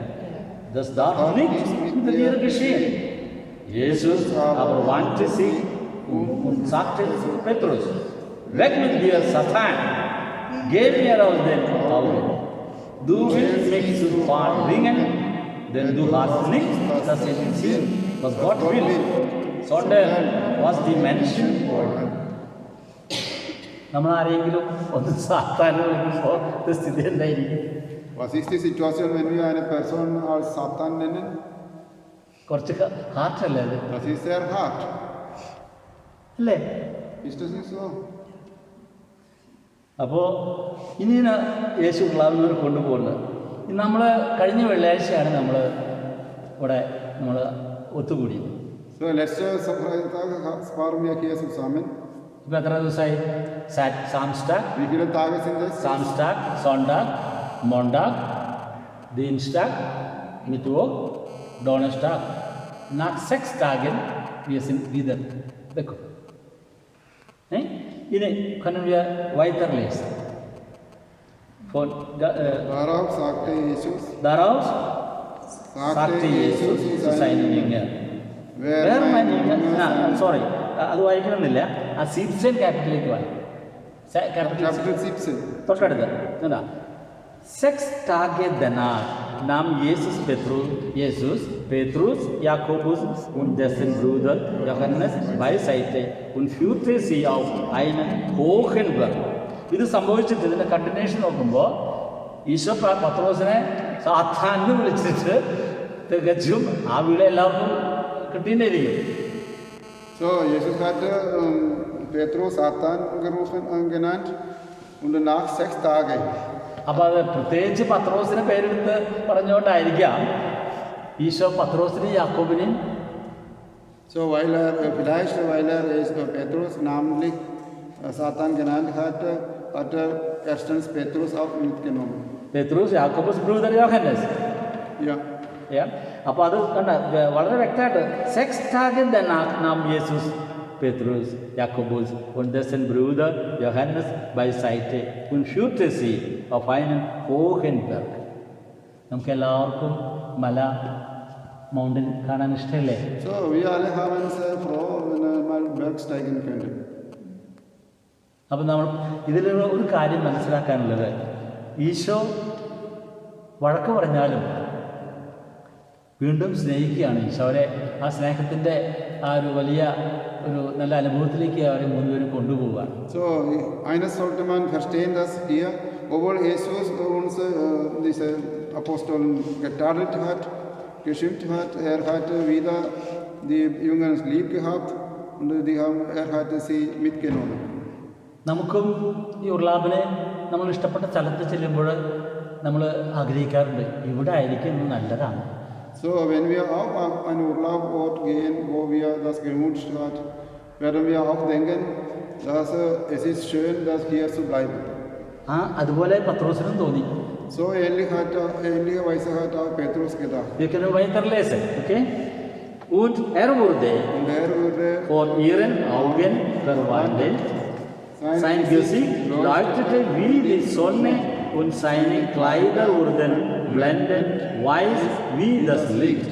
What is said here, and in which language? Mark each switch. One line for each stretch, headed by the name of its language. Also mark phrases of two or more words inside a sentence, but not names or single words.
German: Das darf nicht mit dir geschehen. Jesus aber wandte sich und sagte zu Petrus, weg mit dir, Satan, geh mir aus den Augen. Du willst mich zu Fall bringen, denn du hast nicht das in Sinn, was Gott will, sondern was die Menschen wollen.
Malayalam: നമ്മൾ ആരെങ്കിലും ഒന്ന് സാത്താനെ വിളിക്കുമ്പോൾ സ്ഥിതി എന്തായിരിക്കും?
German: Was ist die Situation, wenn wir eine Person als Satan nennen?
Malayalam: കുറച്ച് ഹാർട്ടല്ലേ അത്?
German: Das ist sehr hart.
Malayalam: അല്ലേ?
German: Ist das nicht so?
Malayalam: അപ്പോൾ ഇനിയാണ് യേശു ഉർലാബിനെ കൊണ്ടുപോകുന്നത്. നമ്മൾ കഴിഞ്ഞ വെള്ളിയാഴ്ചയാണ് നമ്മൾ ഇവിടെ ഒത്തുകൂടിയത്.
German: So, letzte Freitag waren wir hier zusammen.
Malayalam: ഇപ്പം എത്ര ദിവസമായി? സാംസ്റ്റാഗ്,
German: Wie viele Tage sind es? Samstag, Sonntag, Montag, Dienstag, Mittwoch, Donnerstag. Nach 6 Tagen wir sind wieder weg. Ini können wir weiterlesen. Darauf sagte Jesus zu seinen Jüngern. Wer mein Jünger? Sorry,
Malayalam: അത് വായിക്കണമെന്നില്ല. ആ 17 ക്യാപിറ്റലിലേക്ക് വായി.
German: Kapitel 17.
Malayalam: തൊട്ടടുത്ത് എന്താ?
German: 6 Tage danach nahm Jesus, Petrus, Jakobus und dessen Bruder Johannes beiseite und führte sie auf einen hohen Berg.
Malayalam: ഇത് സംഭവിച്ചിട്ട് ഇതിൻ്റെ കണ്ടിന്യൂഷൻ നോക്കുമ്പോൾ ഈശോ പത്രോസിനെ സാത്താനെ വിളിച്ചിട്ട് തികച്ചും ആ വീട് എല്ലാവർക്കും കിട്ടിയിരിക്കും.
German: So, Jesus hatte Petrus Satan genannt und nach 6 Tagen.
Malayalam: അപ്പോൾ അത് പ്രത്യേകിച്ച് പത്രോസിനെ പേരെടുത്ത് പറഞ്ഞുകൊണ്ടായിരിക്കാം ഈശോ പത്രോസിനെയും യാക്കോബിനെയും.
German: So, weil er Petrus namentlich Satan genannt hatte, hat er erstens Petrus auch mitgenommen. Petrus, Jakobus, Bruder Johannes. Ja.
Malayalam: അപ്പോൾ അത് കണ്ട വളരെ വ്യക്തമായിട്ട്
German: 6 Tage danach nahm Jesus, Petrus, Jakobus und dessen Bruder Johannes beiseite und führte sie auf einen hohen Berg.
Malayalam: നമുക്ക് എല്ലാവർക്കും മൗണ്ടൻ കാണാൻ ഇഷ്ടമല്ലേ?
German: So, wir alle haben sehr froh, wenn er mal Berg steigen könnte.
Malayalam: അപ്പം നമ്മൾ ഇതിലുള്ള ഒരു കാര്യം മനസ്സിലാക്കാനുള്ളത്, ഈശോ വഴക്ക് പറഞ്ഞാലും വീണ്ടും സ്നേഹിക്കുകയാണ്. ഈശോ അവരെ ആ സ്നേഹത്തിൻ്റെ ആ ഒരു വലിയ ഒരു നല്ല അനുഭവത്തിലേക്ക് അവരെ മുഴുവനും കൊണ്ടുപോവുകയാണ്.
German: So, eines sollte man verstehen, dass hier, obwohl Jesus uns diese Aposteln getadelt hat, geschimpft hat, er hat wieder die Jünger lieb gehabt und er hat sie mitgenommen.
Malayalam: നമുക്കും ഈ ഉർലാബിനെ നമ്മൾ ഇഷ്ടപ്പെട്ട സ്ഥലത്ത് ചെല്ലുമ്പോൾ നമ്മൾ ആഗ്രഹിക്കാറുണ്ട്, ഇവിടെ ആയിരിക്കും നല്ലതാണ്.
German: So, wenn wir auch an einen Urlaubort gehen, wo wir das gewünscht hat, werden wir auch denken, dass es ist schön, dass hier zu bleiben.
Malayalam: അതുപോലെ പത്രോസിനും തോന്നി.
German: So ähnliche Weise hat auch Petrus gedacht. Wir können weiterlesen, okay? Und er wurde vor ihren Augen verwandelt. Sein Gesicht leuchtete wie die Sonne und seine Kleider wurden blendend weiß wie das Licht.